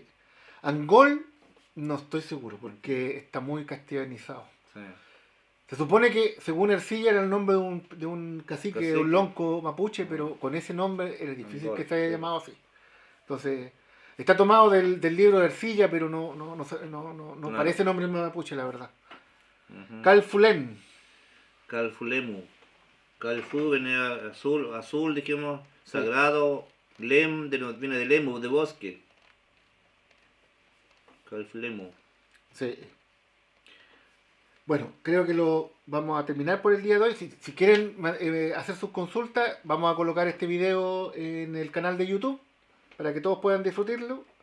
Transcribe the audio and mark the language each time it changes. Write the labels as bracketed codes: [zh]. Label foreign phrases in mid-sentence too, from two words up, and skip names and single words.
[es] Angol, no estoy seguro, porque está muy castellanizado. Sí. Se supone que, según Ercilla, era el nombre de un cacique, de un lonco mapuche, pero con ese nombre era difícil Angol, que se haya llamado así. Entonces, está tomado del libro de Ercilla, pero no parece nombre mapuche, la verdad. Calfulén. Calfulemu. Calfu viene azul, dijimos, sí. Sagrado. Lem viene de lemu, de bosque. Calfulemu. Sí. Bueno, creo que lo vamos a terminar por el día de hoy. Si quieren hacer sus consultas, vamos a colocar este video en el canal de YouTube para que todos puedan disfrutarlo.